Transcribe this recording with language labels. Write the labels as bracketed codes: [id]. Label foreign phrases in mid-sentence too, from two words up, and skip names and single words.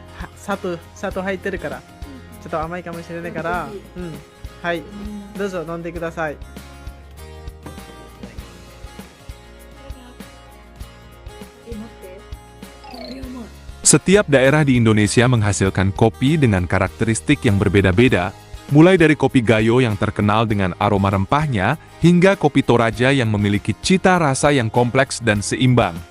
[ja] 砂糖入ってるから、ちょっと甘いかもしれないから、うん。はい。どうぞ飲んでください。 [id] Setiap daerah di Indonesia menghasilkan kopi dengan karakteristik yang berbeda-beda, mulai dari kopi Gayo yang terkenal dengan aroma rempahnya, hingga kopi Toraja yang memiliki cita rasa yang kompleks dan seimbang.